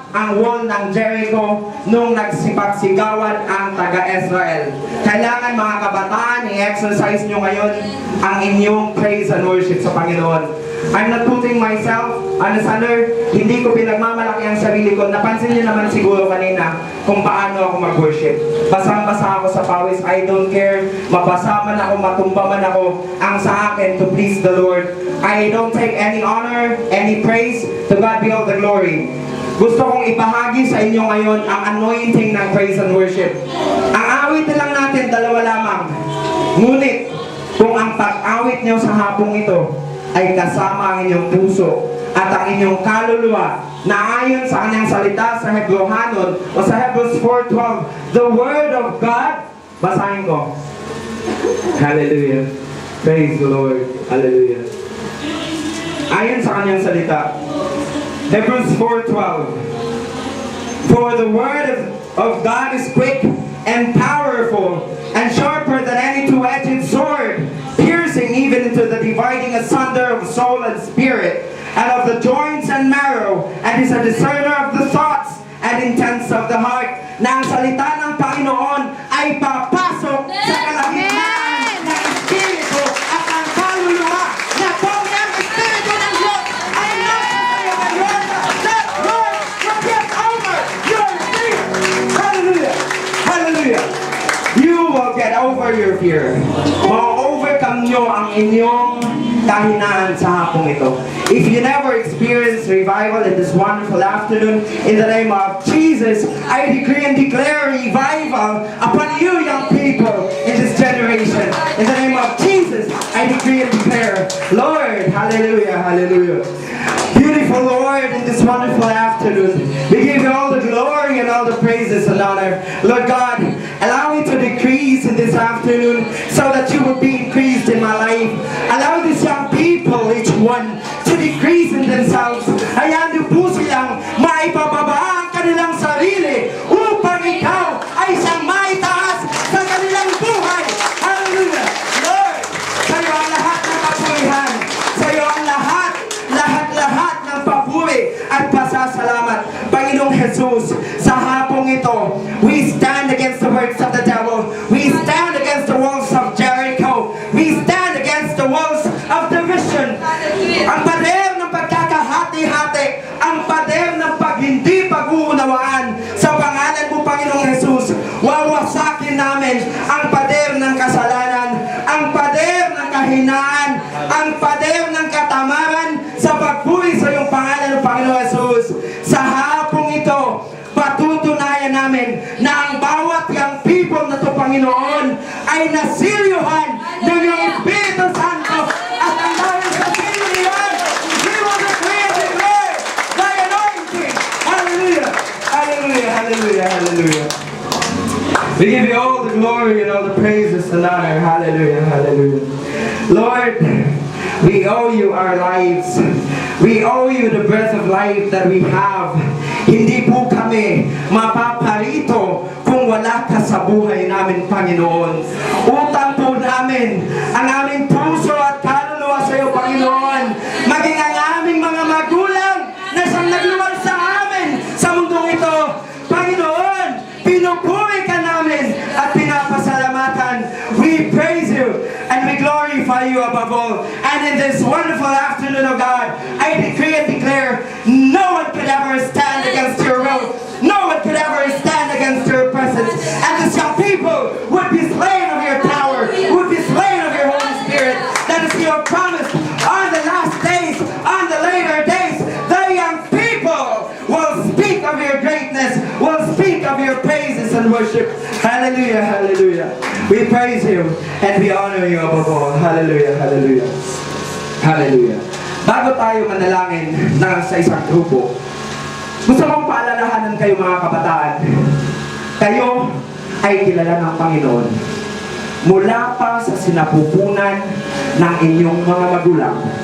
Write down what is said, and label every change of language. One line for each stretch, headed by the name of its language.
Filipino: ang wall ng Jericho nung nagsipagsigawan ang taga-Israel. Kailangan mga kabataan, i-exercise nyo ngayon ang inyong praise and worship sa Panginoon.
English: I'm not putting myself on a standard.
Filipino: Hindi ko pinagmamalaki ang sarili ko. Napansin niyo naman siguro kanina kung paano ako mag-worship. Basang-basa ako sa pawis.
English: I don't care.
Filipino: Mabasa man ako, matumba man ako. Ang sa akin
English: to please the Lord. I don't take any honor, any praise. To God be all the glory.
Filipino: Gusto kong ibahagi sa inyo ngayon ang anointing ng praise and worship. Ang awit lang natin, dalawa lamang. Ngunit, kung ang pag-awit niyo sa hapong ito ay kasama ang inyong puso at ang inyong kaluluwa na ayon sa kanyang salita sa Hebrehanon o sa Hebrews 4:12,
English: the Word of God,
Filipino: basahin ko.
English: Hallelujah. Praise the Lord. Hallelujah.
Filipino: Ayon sa kanyang salita,
English: Hebrews 4:12, for the Word of God is quick and powerful and sharper than any two-edged sword, piercing even into the dividing asunder of soul and spirit, and of the joints and marrow, and is a discerner of the thoughts and intents of the heart.
Filipino: Na ang salita ng Panginoon ay papasok sa kalagitnaan ng espiritu at ang kaluluwa na kung ang espiritu ng Diyos ay nasa iyo ngayon,
English: that Lord will get over your fear. Hallelujah! Hallelujah! You will get over your fear.
Filipino: Ma-overcome nyo ang inyong kahinaan sa hapong ito.
English: If you never experienced revival in this wonderful afternoon, in the name of Jesus, I decree and declare revival upon you, young people, in this generation. In the name of Jesus, I decree and declare, Lord, hallelujah, hallelujah. Beautiful Lord, in this wonderful afternoon, we give you all the glory and all the praises and honor. Lord God, allow me to decrease in this afternoon so that you will be increased in my life. Allow these young people, each one, to decrease in themselves.
Filipino: Hayaan niyo po silang maipababa ang kanilang sarili upang ikaw ay siyang maitaas sa kanilang buhay. Hallelujah! Lord, sa iyo ang lahat ng kapulihan. Sa iyo ang lahat ng papuri at pasasalamat. Panginoong Jesus, sa hapong ito,
English: we stand against the works of the devil. We stand against the walls of Jericho. We stand against the walls of division.
Filipino: Ang pader ng pagkakahati-hati, ang pader ng hindi pag-uunawaan, sa pangalan mo, Panginoong Jesus, wawasakin namin ang pader ng kasalanan, ang pader ng kahinaan, ang pader ng katamaran sa pagpuri sa iyong pangalan, Panginoong Jesus. Sa hapong ito, patutunayan namin na ang bawat young people na ito, Panginoon, ay nasilyuhan ng iyong Espiritu Santo at ang dahil sa silihan,
English: we will decree and declare thy anointing. Hallelujah! Hallelujah! Hallelujah! Hallelujah! We give you all the glory and all the praises and honor. Hallelujah! Hallelujah! Lord, we owe you our lives. We owe you the breath of life that we have.
Filipino: Hindi po kami mapaparito kung wala ka sa buhay namin, Panginoon. Utang po namin ang aming puso at kaluluwa sa iyo, Panginoon. Maging ang aming mga magulang na siyang nagluwal sa amin sa mundong ito. Panginoon, pinupuri ka namin at pinapasalamatan.
English: We praise you and we glorify you above all. And in this wonderful afternoon, of God, I decree and declare, no one could ever stand against your will. No one could ever stand against your presence. And the young people would be slain of your power, would be slain of your Holy Spirit. That is your promise on the last days, on the later days. The young people will speak of your greatness, will speak of your praises and worship. Hallelujah, hallelujah. We praise you and we honor you above all. Hallelujah, hallelujah. Hallelujah.
Filipino: Bago tayo manalangin sa isang grupo, gusto kong paalalahanan kayo, mga kabataan. Kayo ay kilala ng Panginoon mula pa sa sinapupunan ng inyong mga magulang.